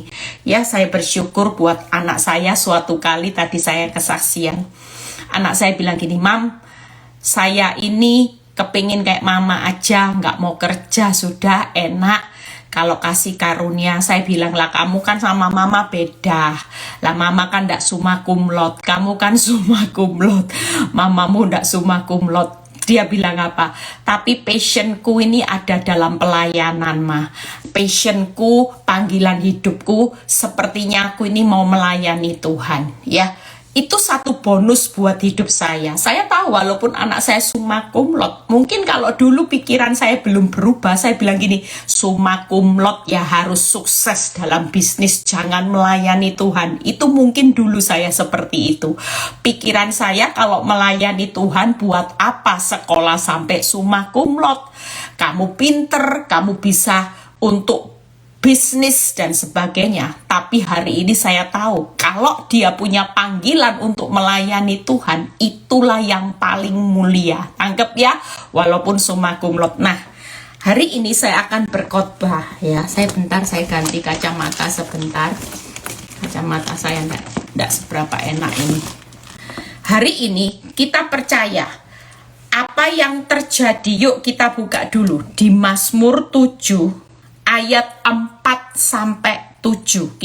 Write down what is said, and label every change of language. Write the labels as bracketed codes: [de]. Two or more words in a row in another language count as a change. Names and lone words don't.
[id] Ya, saya bersyukur buat anak saya. Suatu kali tadi saya kesaksian. Anak saya bilang gini, "Mam, saya ini kepingin kayak mama aja, nggak mau kerja, sudah enak. Kalau kasih karunia." Saya bilang, "Lah kamu kan sama mama beda. Lah mama kan ndak [la] summa cum laude, [id] kamu kan [la] summa cum laude. [id] Mamamu ndak [la] summa cum laude." [id] Dia bilang apa? "Tapi passionku ini ada dalam pelayanan, Ma. Passionku, panggilan hidupku, sepertinya aku ini mau melayani Tuhan." Ya, itu satu bonus buat hidup saya. Saya tahu walaupun anak saya [la] summa cum laude, [id] mungkin kalau dulu pikiran saya belum berubah, saya bilang gini, [la] summa cum laude [id] ya harus sukses dalam bisnis, jangan melayani Tuhan. Itu mungkin dulu saya seperti itu. Pikiran saya kalau melayani Tuhan, buat apa sekolah sampai [la] summa cum laude? [id] Kamu pinter, kamu bisa untuk bisnis dan sebagainya. Tapi hari ini saya tahu kalau dia punya panggilan untuk melayani Tuhan, itulah yang paling mulia. Tangkep ya, walaupun [la] summa cum laude. [id] Nah, hari ini saya akan berkhotbah ya. Saya ganti kacamata sebentar. Kacamata saya enggak seberapa enak ini. Hari ini kita percaya apa yang terjadi. Yuk kita buka dulu di Mazmur 7 ayat 4-7.